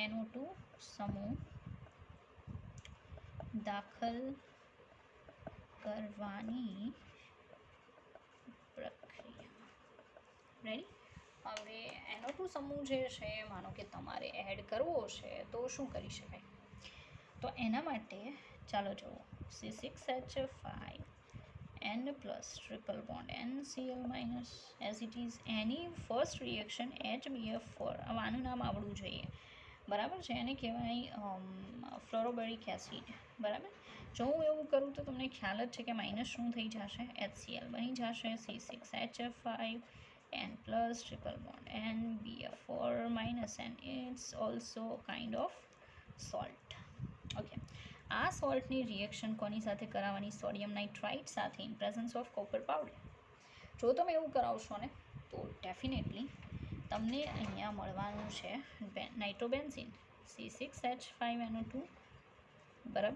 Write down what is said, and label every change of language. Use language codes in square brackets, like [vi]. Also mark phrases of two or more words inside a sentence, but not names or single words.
[gu] NO2 સમૂહ દાખલ કરવાની પ્રક્રિયા. રેડી? હવે NO2 સમૂહ જે છે, માનો કે તમારે [en] add karvo [gu] છે તો શું કરી શકાય? તો એના માટે ચાલો જુઓ, [en] C6H5 N plus triple bond NCl minus as it is any first reaction HBF4. [gu] આનું નામ આવડવું જોઈએ, બરાબર છે. એને કહેવાય ફ્લોરોબેરિક એસિડ, બરાબર. જો હું એવું કરું તો તમને ખ્યાલ જ છે કે માઇનસ શું થઈ જશે, HCl બની જશે, [en] C6H5 N plus triple bond NBF4 minus, and it's also kind of salt. [gu] ઓકે, આ સોલ્ટની રિએક્શન કોની સાથે કરાવવાની? સોડિયમ નાઇટ્રાઇટ સાથે, [en] in presence of copper powder. [gu] જો તમે એવું કરાવશો ને તો ડેફિનેટલી તમને અહીંયા મળવાનું છે નાઇટ્રોબેન્ઝીન, C6H5NO2, બરાબર.